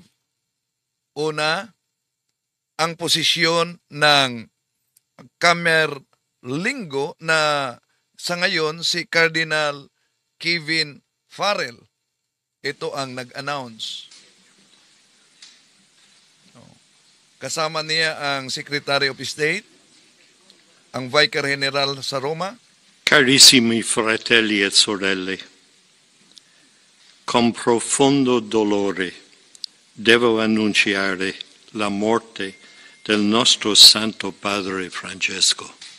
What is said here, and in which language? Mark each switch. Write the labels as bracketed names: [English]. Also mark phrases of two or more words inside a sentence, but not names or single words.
[Filipino] Una, ang posisyon ng Camerlingo na sa ngayon si Cardinal Kevin Farrell. Ito ang nag-announce. Kasama niya ang [English] Secretary of State, [Filipino] ang [English] Vicar General [Filipino] sa Roma. [Italian] Carissimi fratelli e sorelle, con profondo dolore devo annunciare la morte del nostro Santo Padre Francesco.